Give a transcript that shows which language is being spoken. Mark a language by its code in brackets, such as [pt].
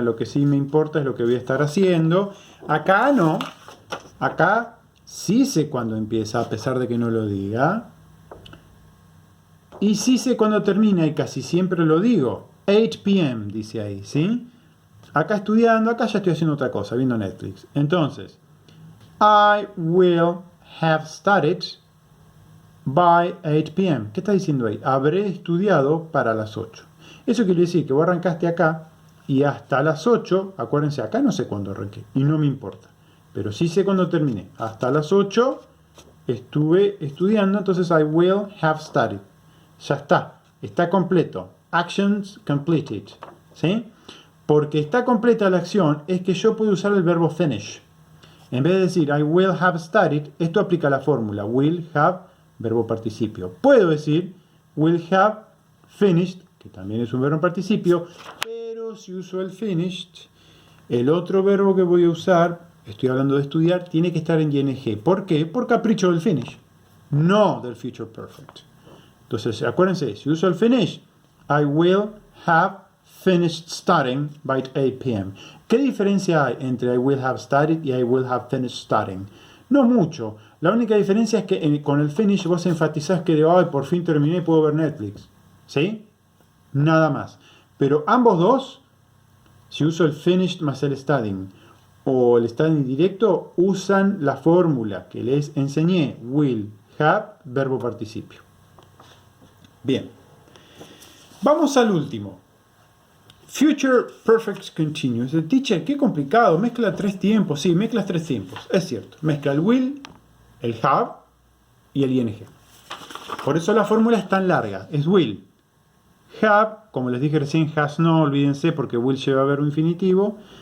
[es] Lo que sí me importa es lo que voy a estar haciendo. Acá no. Acá sí sé cuándo empieza, a pesar de que no lo diga. Y sí sé cuándo termina, y casi siempre lo digo. 8 p.m. dice ahí, ¿sí? Acá estudiando, acá ya estoy haciendo otra cosa, viendo Netflix. [en] Entonces, I will have studied by 8 p.m. [es] ¿Qué está diciendo ahí? Habré estudiado para las 8. Eso quiere decir que vos arrancaste acá y hasta las 8, acuérdense, acá no sé cuándo arranqué y no me importa, pero sí sé cuándo terminé. Hasta las 8 estuve estudiando, entonces [en] I will have studied. [es] Ya está completo. [en] Actions completed, [es] ¿sí? Porque está completa la acción es que yo puedo usar el verbo finish. En vez de decir [en] I will have studied, [es] esto aplica la fórmula will have, verbo participio. Puedo decir will have finished, que también es un verbo en participio, pero si uso el finished, el otro verbo que voy a usar, estoy hablando de estudiar, tiene que estar en ing. ¿Por qué? Por capricho del finish, no del future perfect. Entonces, acuérdense, si uso el [en] finish, I will have finished studying by 8 p.m. [es] ¿Qué diferencia hay entre [en] I will have studied y I will have finished studying? [es] No mucho. La única diferencia es que con el finish vos enfatizás que de por fin terminé y puedo ver Netflix. ¿Sí? Nada más. Pero ambos dos, si uso el finished más el studying o el studying directo, usan la fórmula que les enseñé. Will have, verbo participio. Bien. Vamos al último. [en] Future Perfect Continuous. [es] El teacher, qué complicado, mezcla 3 tiempos. Sí, mezclas 3 tiempos, es cierto. Mezcla el will, el have y el ing. Por eso la fórmula es tan larga. Es will. Have, como les dije recién, has no, olvídense porque will lleva verbo infinitivo.